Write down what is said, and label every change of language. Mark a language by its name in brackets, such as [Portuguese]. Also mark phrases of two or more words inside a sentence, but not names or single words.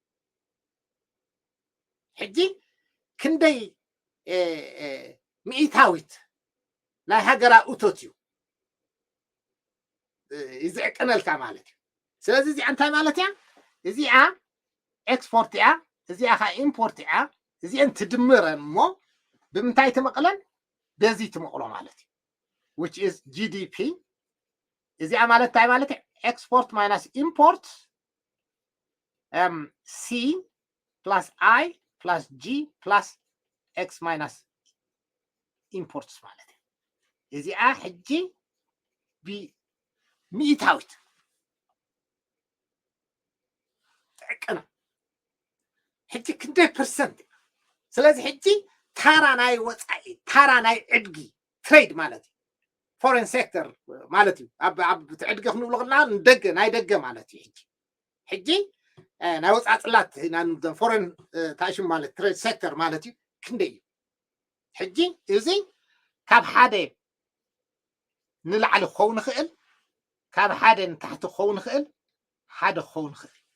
[Tigrinya] ሕጂ ክንደይ ሚእታዊት ናይ ሃገራዊ እቶት እዩ ይዝዕቅነልካ ማለት እዩ ስለዚ እዚኣ እንታይ ማለት እያ እዚኣ ኤክስፖርት እያ እዚኣ ከዓ ኢምፖርት እያ እዚአን ትድምረን እሞ ብምንታይ ትመቕለን በዚ ትመቕሎ ማለት እዩ [English] which is GDP is it [Tigrinya] ማለት ታይ ማለት [English] export minus import C plus I plus G plus X minus imports ማለት is it [Tigrinya] ሕጂ ብ ሚእታዊት ተቀና ሕጂ ክንደይ ፐርሰንት ስለዚ ሕጂ ታራ ናይ ወፃኢ ታራ ናይ ዕድጊ ትሬድ ማለት [English] foreign sector [Tigrinya] ማለት እዩ ኣብ ትዕድገ ክንብሎ ከለና ንደገ ናይ ደገ ማለት እዩ ሕጂ ናይ ወፃኢ ፅላት foreign ታሽም ማለት [English] trade sector [Tigrinya] ማለት እዩ ክንደይ እዩ ሕጂ እዚ ካብ ሓደ ንላዕሊ ክኸውን ይኽእል ካብ ሓደ ንታሕቲ ክኸውን ይኽእል ሓደ ክኸውን ይኽእል